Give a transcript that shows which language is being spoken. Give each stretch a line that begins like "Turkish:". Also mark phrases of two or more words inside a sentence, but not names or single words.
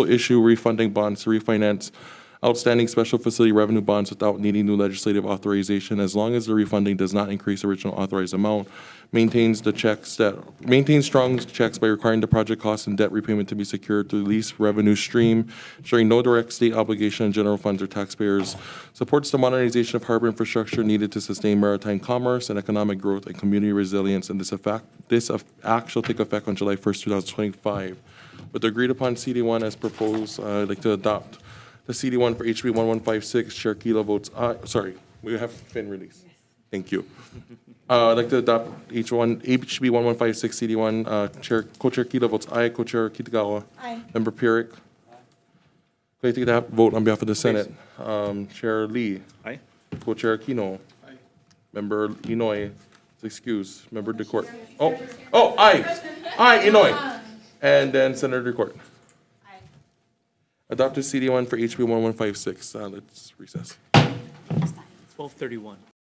English: issue refunding bonds to refinance outstanding special facility revenue bonds without needing new legislative authorization, as long as the refunding does not increase the original authorized amount, maintains strong checks by requiring the project costs and debt repayment to be secured through lease revenue stream, ensuring no direct state obligation on general funds or taxpayers, supports the modernization of harbor infrastructure needed to sustain maritime commerce and economic growth and community resilience, and this act shall take effect on July 1st, 2025. With the agreed upon CD1 as proposed, I'd like to adopt the CD1 for HB 1156. Chair Kila votes aye. Sorry, we have fin release. Yes. Thank you. I'd like to adopt HB 1156 CD1. Co-Chair Kila votes aye. Co-Chair Kitagawa. Aye. Member Pyrick. Can I take that vote on behalf of the Senate? Chair Lee. Aye. Co-Chair Aquino. Aye. Member Inoue is excused. Member DeCourt. Oh, aye. Aye, Inoue. And then Senator DeCourt. Adopted CD1 for HB 1156. Let's recess. 12:31.